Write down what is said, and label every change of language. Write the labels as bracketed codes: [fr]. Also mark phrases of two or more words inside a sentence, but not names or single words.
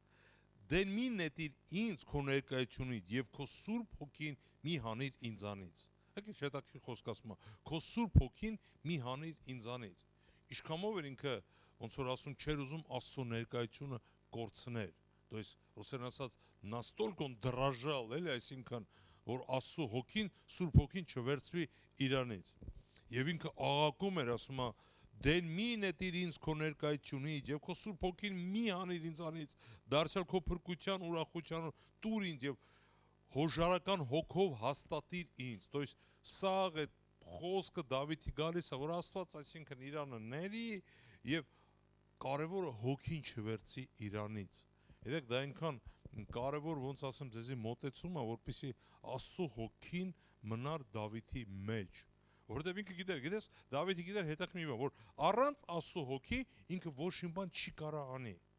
[hy] Դեն մի նետիր ինձ քո ներկայությունից եւ քո Սուրբ Հոգին մի հանիր ինձանից։ Եկեք հետաքրքիր խոսք ասում է, քո Սուրբ Հոգին մի հանիր ինձանից։ Ինչքանով էր ինքը ոնց որ ասում չէր ուզում Աստծո [ru] ներկայությունը կորցնել։ То есть, [hy] ռուսերեն ասած, [ru] настолько он дрожал, [hy] էլի, այսինքն, որ Աստծո հոգին, Սուրբ Հոգին չվերցվի իրանից։ Եվ ինքը աղաղակում էր, ասում է, դեն մի նետիր ինձ քո ներկայությունից եւ քո Սուրբ Հոգին մի հանիր ինձանից, դարձյալ քո փրկության ուրախության տուր ինձ եւ հոժարական հոգով հաստատիր ինձ։ [ru] То есть, [hy] սա այդ խոսքը Դավիթի գալիս է, որ Աստված այսինքն Իրանը ների եւ կարևորը հոգին չվերցի իրանից։ Գիտեք, դա այնքան կարևոր ոնց ասեմ ձեզի մոտեցումը, որպեսզի Աստծո հոգին մնար Դավիթի մեջ։ Որովհետև ինքը գիտես, Դավիթը գիտեր հետաքրքիր մի բան, որ առանց Աստծո հոգի ինքը ոչ մի բան չի կարա անի։